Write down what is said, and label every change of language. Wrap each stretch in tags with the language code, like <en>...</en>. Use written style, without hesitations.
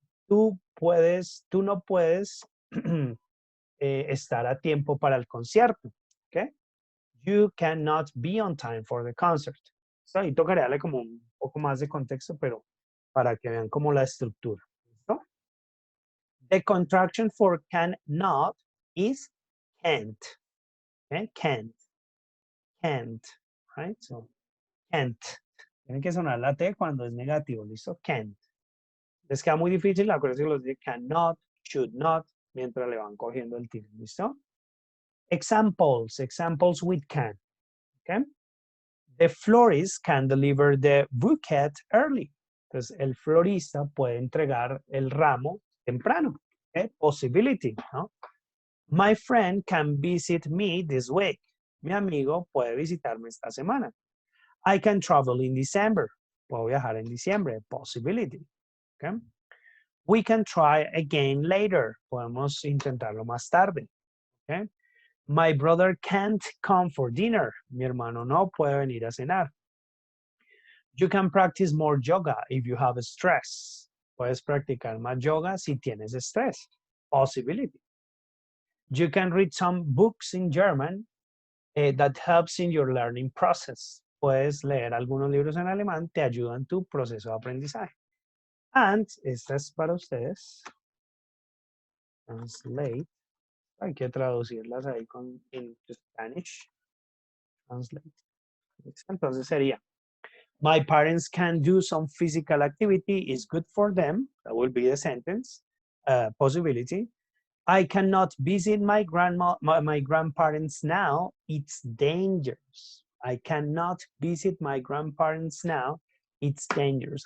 <es>Tú no puedes estar a tiempo para el concierto, ¿ok?</es> <en>You cannot be on time for the concert.</en> <es>Ahí tocaría darle como un poco más de contexto, pero para que vean como la estructura. ¿Listo?</es> <en>The contraction for cannot is can't. Okay? Can't. Right? So, can't.</en> <es>Tiene que sonar la T cuando es negativo. ¿Listo? Can't. Les queda muy difícil, acuérdense que los de cannot, should not, mientras le van cogiendo el tiro.</es> <en>¿Listo? Examples with can. Okay? The florist can deliver the bouquet early.</en> <es>Entonces, el florista puede entregar el ramo temprano.</es> <en>Okay? Possibility, ¿no? My friend can visit me this week.</en> <es>Mi amigo puede visitarme esta semana.</es> <en>I can travel in December.</en> <es>Puedo viajar en diciembre.</es> <en>Possibility. Okay? We can try again later.</en> <es>Podemos intentarlo más tarde.</es> <en>Okay? My brother can't come for dinner.</en> <es>Mi hermano no puede venir a cenar.</es> <en>You can practice more yoga if you have stress.</en> <es>Puedes practicar más yoga si tienes estrés.</es> <en>Possibility. You can read some books in German that helps in your learning process.</en> <es>Puedes leer algunos libros en alemán, te ayudan en tu proceso de aprendizaje. And, esta es para ustedes. Translate. Hay que traducirlas ahí en Spanish.</es> <en>Translate.</en> <es>Entonces sería,</es> <en>my parents can do some physical activity, is good for them. That will be the sentence, possibility. I cannot visit my grandparents now. It's dangerous. I cannot visit my grandparents now. It's dangerous.</en>